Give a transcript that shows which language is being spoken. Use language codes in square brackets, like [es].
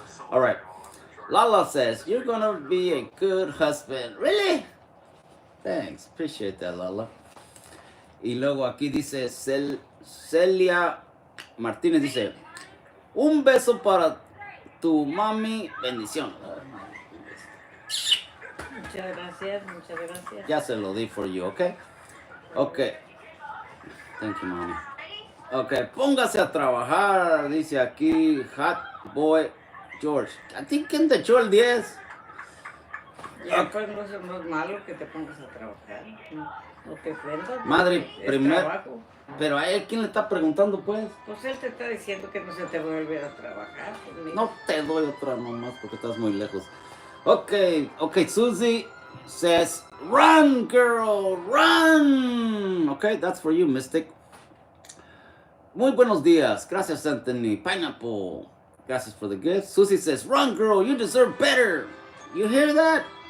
[en] All right. Lala says, you're gonna be a good husband. Really? Thanks. Appreciate that, Lala. [es] Y luego aquí dice Celia Martínez dice, un beso para tu mami, bendición. Muchas gracias. Ya se lo di [en] for you, okay? Okay. Thank you, mommy. [es] Okay, póngase a trabajar, dice aquí Hot Boy George. ¿A ti quién te echó el 10? Ya pues no es malo que te pongas a trabajar. No te ofendas. Madre, primero. Pero a él, ¿quién le está preguntando, pues? Pues él te está diciendo que no se te va a volver a trabajar. Pues, no te doy otra nomás porque estás muy lejos. [en] Okay, Susie says, run, girl, run. Okay, that's for you, Mystic. [es] Muy buenos días. Gracias, Anthony. Pineapple. Gracias [en] for the gift. Susie says, run, girl, you deserve better. You hear that?